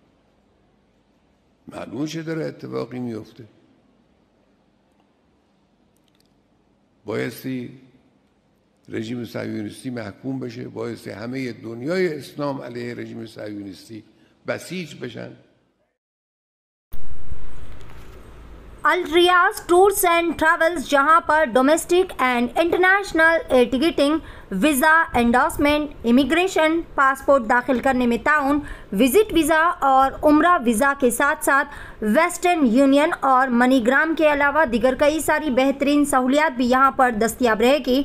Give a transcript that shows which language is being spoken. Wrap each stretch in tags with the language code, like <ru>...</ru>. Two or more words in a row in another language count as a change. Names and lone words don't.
<fa>معلومه چه داره اتفاقی میفته. بایستی رژیم صهیونیستی محکوم بشه، بایستی همه دنیای اسلام علیه رژیم صهیونیستی بسیج بشن.</fa> <ur>الریاض ٹورز اینڈ ٹریولز، جہاں پر</ur> <en>domestic and international air ticketing, visa endorsement,</en> <ur>امیگریشن، پاسپورٹ داخل کرنے میں تعاون،</ur> <en>visit visa</en> <ur>اور عمرہ ویزا کے ساتھ ساتھ ویسٹرن یونین اور منی گرام کے علاوہ دیگر کئی ساری بہترین سہولیات بھی یہاں پر دستیاب رہے گی۔</ur>